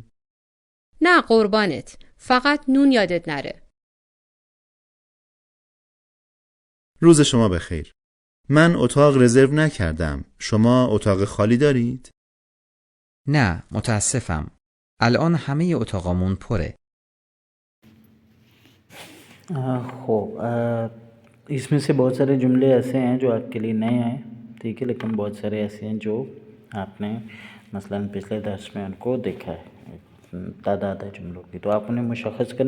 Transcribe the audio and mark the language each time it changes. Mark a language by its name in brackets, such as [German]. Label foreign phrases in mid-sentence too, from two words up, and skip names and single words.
[Persian] نه قربانت، فقط نون یادت نره. روز شما بخیر. من اتاق رزرو نکردم. شما اتاق خالی دارید؟ نه، متاسفم. الان همه اتاقامون پره. [Urdu] اس میں سے بہت سارے جملے ایسے ہیں جو آپ کے لیے نئے ہیں، ٹھیک ہے، لیکن بہت سارے ایسے ہیں جو آپ نے مثلا پچھلے درس میں ان کو دیکھا ہے. تعداد ہے جملوں کی، تو آپ انہیں مشخص کریں.